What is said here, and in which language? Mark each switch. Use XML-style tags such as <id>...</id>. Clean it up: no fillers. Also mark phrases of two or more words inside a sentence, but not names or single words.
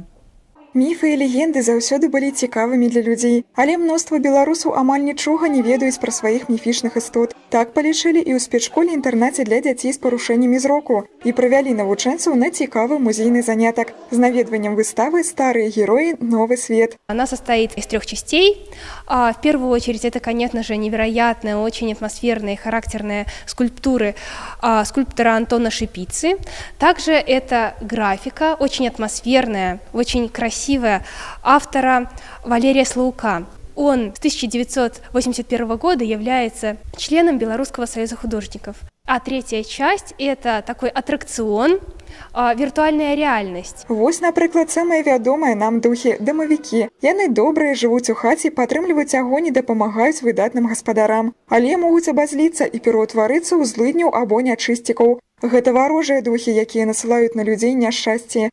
<be>Міфы і легенды заўсёды былі цікавымі для людзей, але мноства беларусаў амаль нічога не ведаюць пра сваіх міфічных істот. Так палічылі і ў спецшколе-інтэрнаце для дзяцей з парушэннямі зроку і правялі навучэнцаў на цікавы музейны занятак з наведваннем выставы «Старые герои. Новый свет».</be> <ru>Она состоит из 3 частей. В первую очередь это, конечно же, невероятная, очень атмосферная и характерная скульптуры скульптора Антона Шипицы. Также это графика, очень атмосферная, очень красивая, автора Валерия Слаука. Он с 1981 года является членом Белорусского союза художников. А третья часть – это такой аттракцион,</ru> <be>віртуальная рэальнасць. Вось, напрыклад, самыя вядомыя нам духі дамавікі. Яны добрыя, жывуць у хаце, падтрымліваюць агонь і дапамагаюць выдатным гаспадарам. Але могуць абазліцца і пераўтварыцца ў злыдняў або нячысцікаў. Гэта варожыя духі, якія насылаюць на людзей няшчасце.</be>